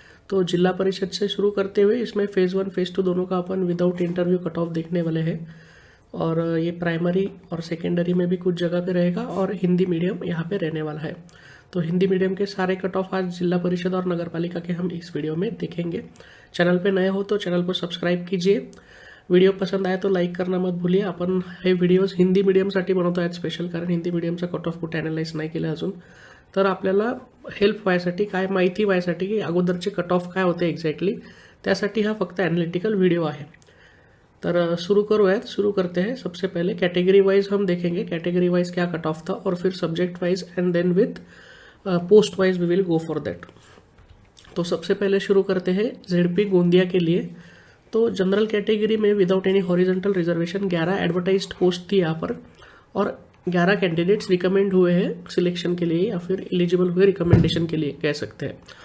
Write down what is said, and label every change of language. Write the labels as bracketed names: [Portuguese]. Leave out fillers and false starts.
[Hindi] तो जिला परिषद से शुरू करते हुए इसमें फेज़ 1 फेज़ 2 दोनों का अपन विदाउट इंटरव्यू कट ऑफ देखने वाले हैं। और ये प्राइमरी और सेकेंडरी में भी कुछ जगह पे रहेगा और हिंदी मीडियम यहाँ पे रहने वाला है। तो हिंदी मीडियम के सारे कट ऑफ आज जिला परिषद और नगर पालिका के हम इस वीडियो में देखेंगे। चैनल पे नए हो तो चैनल को सब्सक्राइब कीजिए। व्हिडिओ पसंद आए तो लाईक करणं मत भूलिए। [Marathi] आपण हे व्हिडिओज हिंदी मीडियमसाठी बनवतो आहेत स्पेशल, कारण हिंदी मीडियमचा कट ऑफ कुठे ॲनालाइज नाही केलं अजून। तर आपल्याला हेल्प व्हायसाठी, काय माहिती व्हायसाठी की अगोदरचे कट ऑफ काय होते एक्झॅक्टली, त्यासाठी हा फक्त एनालिटिकल वीडियो है। [Hindi] तर शुरू करते हैं। सबसे पहले कैटेगरी वाइज हम देखेंगे कैटेगरी वाइज क्या कट ऑफ था, और फिर subject wise [English] And then with post wise we will go for that. [Hindi] तो सबसे पहले शुरू करते हैं जेडपी गोंदिया के लिए। तो जनरल कैटेगरी में without any horizontal reservation 11 advertised post थी यहाँ पर, और 11 कैंडिडेट्स रिकमेंड हुए हैं सिलेक्शन के लिए या फिर एलिजिबल हुए रिकमेंडेशन के लिए कह सकते हैं।